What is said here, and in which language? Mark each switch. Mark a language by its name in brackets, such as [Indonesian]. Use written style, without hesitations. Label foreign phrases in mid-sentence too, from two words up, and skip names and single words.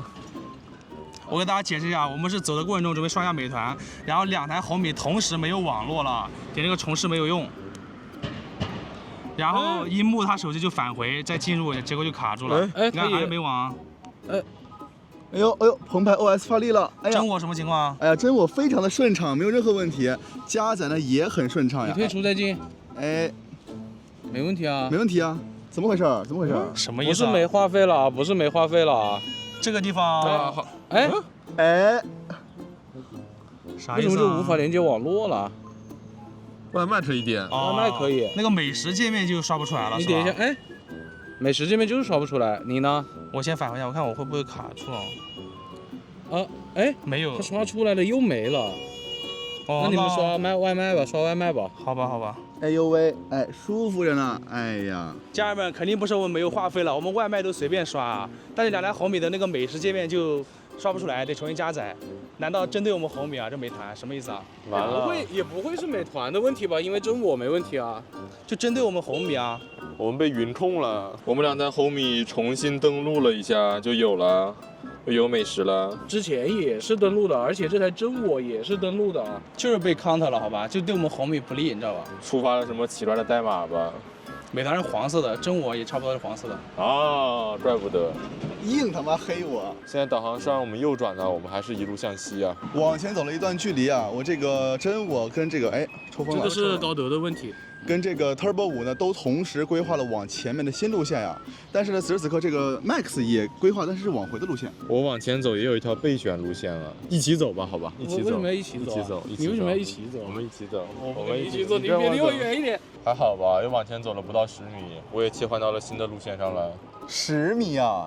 [Chinese] 我給大家解釋一下，我們是走的過程中準備刷一下美團，然後2台紅米同時沒有網絡了，點這個重試沒有用，然後一幕它手機就返回，再進入，結果就卡住了。你看還是沒網。哎呦，澎湃 OS 發力了。哎呀，真我什麼情況？哎呀，真我非常的順暢，沒有任何問題，加載呢也很順暢呀。你退出再進。哎，沒問題啊。沒問題啊。怎麼回事？怎麼回事？什麼意思？不是沒話費了，不是沒話費了。這個地方，哎，啥意思？為什麼就無法連接網絡了？外賣可以點，外賣可以。那個美食界面就刷不出來了。你點一下，哎，美食界面就是刷不出來。你呢？我先返回一下，我看我會不會卡住了。哎，沒有，它刷出來了又沒了。哦，那你們刷外賣吧，刷外賣吧。好吧，好吧。哎呦喂，哎，舒服着呢。哎呀，家人們，肯定不是我們沒有話費了，我們外賣都隨便刷，但是2台紅米的那個美食界面就刷不出來，得重新加載。難道針對我們紅米啊？這美團什麼意思啊？完了，也不會是美團的問題吧？因為真我沒問題啊，就針對我們紅米啊。我們被雲控了，我們2台紅米重新登錄了一下，就有了。有美食了，之前也是登錄的，而且這台真我也是登錄的，就是被 counter 了，好吧？就對我們紅米不利，你知道吧？觸發了什麼奇怪的代碼吧？美團是黃色的，真我也差不多是黃色的。啊，怪不得，硬他媽黑我！現在導航是讓我們右轉呢，我們還是一路向西啊。往前走了一段距離啊，我這個真我跟這個抽風了。這個是高德的問題。跟這個 Turbo 5呢都同時規劃了往前面的新路線呀，但是呢此時此刻這個 Max 也規劃，但是是往回的路線。我往前走也有一條備選路線了，一起走吧，好吧，一起走。為什麼要一起走？你為什麼要一起走？我們一起走，我們一起走，你別離我遠一點。還好吧，又往前走了不到10米，我也切換到了新的路線上了。 10米啊？